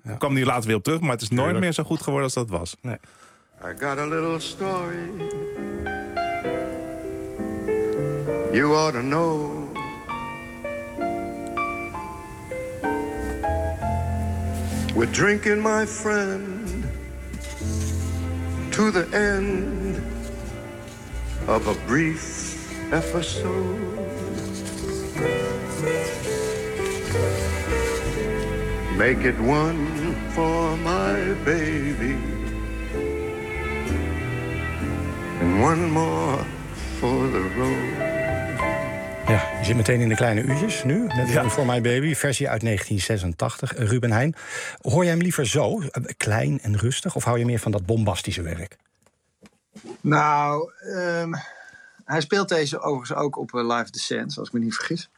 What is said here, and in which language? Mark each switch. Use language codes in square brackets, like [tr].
[nl] Kwam hij later weer op terug, maar het is nooit meer zo goed geworden als dat was. Nee. [en] I got a little story you ought to know. We're drinking, my friend, to the end of a brief episode. Make it one for my baby and one more for the road. [nl] Ja, je zit meteen in de kleine uurtjes nu. Net als voor My Baby, versie uit 1986. Ruben Heijn, hoor jij hem liever zo, klein en rustig, of hou je meer van dat bombastische werk? Nou, hij speelt deze overigens ook op Live the Sands, als ik me niet vergis.